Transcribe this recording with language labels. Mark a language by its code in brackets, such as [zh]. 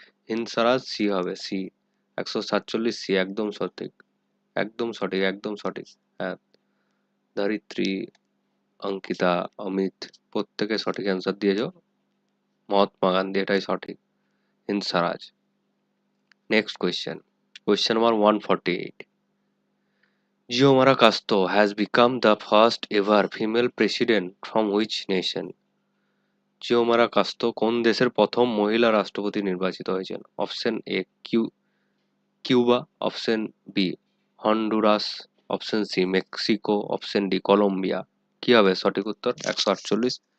[bn] হিন্দ স্বরাজ C হবে, C 147 C, একদম সঠিক, একদম সঠিক, একদম সঠিক। হ্যাঁ ধরিত্রী, অঙ্কিতা, অমিত প্রত্যেকে সঠিক অ্যান্সার দিয়েছো। মহাত্মা গান্ধী এটাই সঠিক, হিন্দ স্বরাজ। [en] Next question, question number 148, Xiomara Castro has become the first ever female president from which nation? [bn] Xiomara কাস্তো কোন দেশের প্রথম মহিলা রাষ্ট্রপতি নির্বাচিত হয়েছেন? Option A Cuba, option B Honduras, option C Mexico, option D Colombia. কি হবে সঠিক উত্তর? 148।